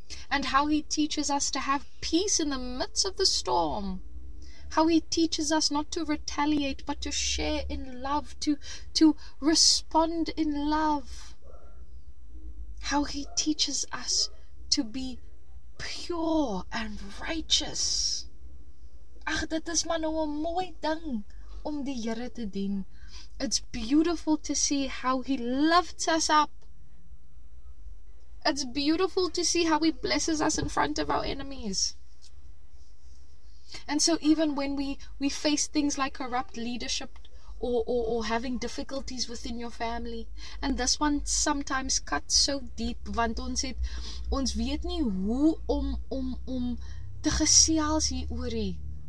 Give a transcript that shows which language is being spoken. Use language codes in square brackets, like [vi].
[en] and how He teaches us to have peace in the midst of the storm, how He teaches us not to retaliate but to share in love, to respond in love, how He teaches us to be pure and righteous. [af] Ach, dit is maar nou 'n mooi ding om die Here te dien. [en] It's beautiful to see how He lifts us up. It's beautiful to see how He blesses us in front of our enemies. And so even when we face things like corrupt leadership or having difficulties within your family, and this one sometimes cuts so deep, [af] want ons het, ons weet nie hoe om te gesels hieroor nie.